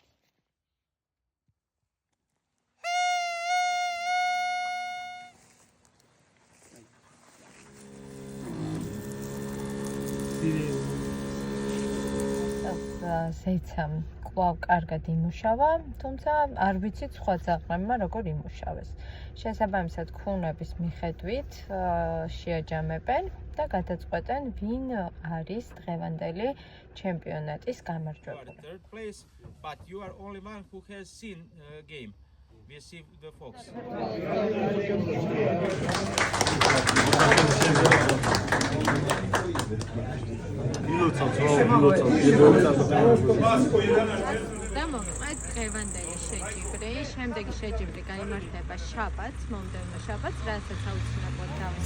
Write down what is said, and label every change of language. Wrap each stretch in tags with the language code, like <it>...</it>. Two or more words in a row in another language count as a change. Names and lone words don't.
<ka>ზეიცამ კვლავ კარგად იმუშავა, თუმცა არ ვიცით სხვა ძაღლებმა როგორ იმუშავეს. შესაბამისად, ქუნების მიხედვით შეაჯამებენ და გადაწყვეტენ, ვინ არის დღევანდელი ჩემპიონატის გამარჯვებული.</ka> <en>Third place, but you are only one who has seen game. We see the fox.</en> <ka>და მოვიყვეთ დღევანდელი შეჯიბრი. შემდეგი შეჯიბრი გაიმართება შაბათს, მომდევნო შაბათს, რასაც აუცილებლად დავინახავთ.</ka>